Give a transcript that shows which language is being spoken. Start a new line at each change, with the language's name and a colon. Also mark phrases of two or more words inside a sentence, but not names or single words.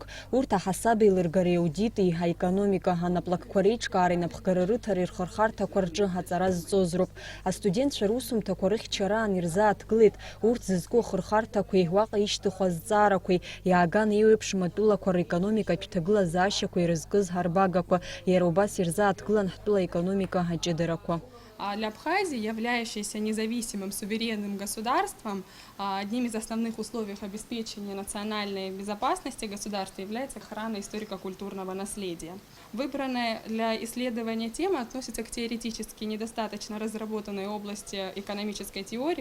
Abkhazian: Урҭ аҳасаби лыргареи аудити, аекономика, анаплакқәа реиҿкаареи напхгара рыҭареи рхырхарҭақәа рҿы аҵара зҵоз роуп. Астудентцәа русумҭақәа рыхьчараан ирзааҭгылеит урҭ зызку ахырхарҭақәеи, уаҟа ишьҭыху азҵаарақәеи, иааган еиуеиԥш матәылақәа рекономикатә ҭагылазаашьақәа ирызкыз ҳарбагақәа, иара убас ирзааҭгылан ҳтәыла економика аҷыдарақәа.
Russian: Для Абхазии, являющейся независимым суверенным государством, одним из основных условий обеспечения национальной безопасности государства является охрана историко-культурного наследия. Выбранная для исследования тема относится к теоретически недостаточно разработанной области экономической теории.